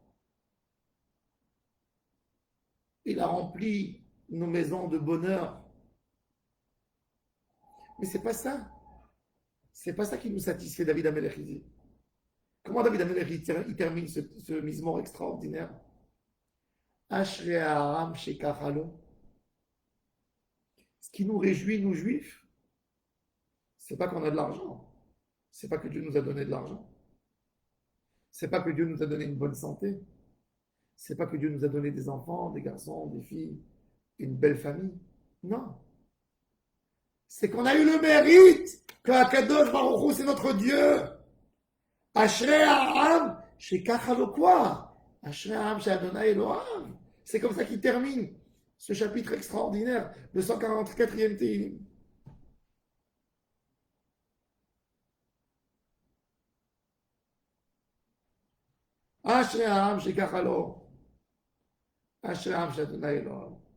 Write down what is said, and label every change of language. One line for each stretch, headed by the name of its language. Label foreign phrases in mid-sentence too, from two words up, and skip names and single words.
French: Il a rempli nos maisons de bonheur. Mais c'est pas ça. C'est pas ça qui nous satisfait, David Amelech. Comment David Amelech il termine ce mismor extraordinaire?
Hebrew: אשרי העם שככה לו.
French: Ce qui nous réjouit, nous juifs, c'est pas qu'on a de l'argent. C'est pas que Dieu nous a donné de l'argent. C'est pas que Dieu nous a donné une bonne santé. C'est pas que Dieu nous a donné des enfants, des garçons, des filles, une belle famille. Non. C'est qu'on a eu le mérite que
Hebrew: הקדוש ברוך הוא,
French: c'est notre Dieu.
Hebrew: אשרי העם שככה לו quoi? אשרי העם שה' אלהיו.
French: C'est comme ça qu'il termine ce chapitre extraordinaire, le 144e Tehillim.
Hebrew: אשרי העם שככה לו. אשרי העם שה' אלהיו.